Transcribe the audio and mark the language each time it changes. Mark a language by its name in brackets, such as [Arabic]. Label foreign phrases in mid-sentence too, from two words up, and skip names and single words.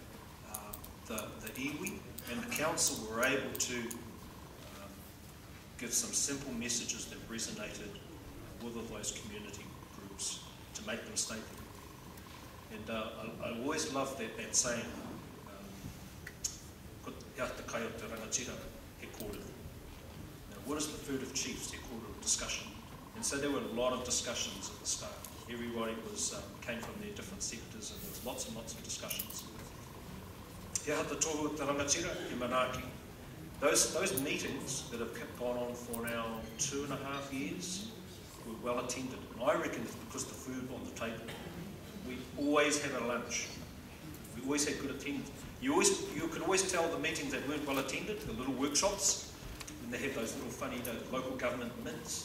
[English] But the iwi And the council were able to give some simple messages that resonated with all those community groups to make them stable. And I always love that saying, [Māori] "Hea te kai o te rangatira, he kōrero." [English] Now, what is the food of chiefs? [Māori] He kōrero discussion. [English] And so there were a lot of discussions at the start. Everybody came from their different sectors, and there was lots and lots of discussions. [Māori] Hea te tohu o te rangatira, he manaaki. [English] Those meetings that have gone on for now 2.5 years were well attended. And I reckon it's because the food on the table. We always had a lunch. We always had good attendance. You could always tell the meetings that weren't well attended, the little workshops, when they have those little funny local government mints.